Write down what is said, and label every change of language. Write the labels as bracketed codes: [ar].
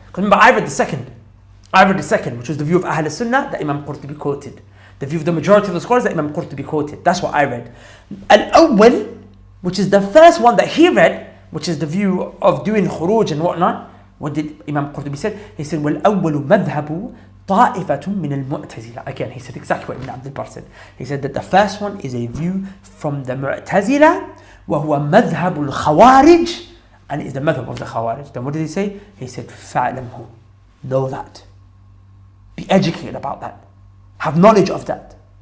[en] Because remember, I read the second, which was the view of Ahl Sunnah that Imam Qurtubi quoted. The view of the majority of the scholars that Imam Qurtubi quoted. That's what I read. Al-Awwal, which is the first one that he read, which is the view of doing khuruj and whatnot. What did Imam Qurtubi say? He said, [ar] وَالْأَوَّلُ مَذْهَبُ طَائِفَةٌ مِنَ الْمُعْتَزِلَةِ. [en] Again, he said exactly what Ibn Abd al-Barr said. He said that the first one is a view from the Mu'tazila, [ar] وَهُوَ مَذْهَبُ الْخَوَارِجِ, [en] and it is the madhab of the Khawarij. Then what did he say? He said, [ar] فَعْلَمْهُ. [en] Know that. Be educated about that. Have knowledge of that.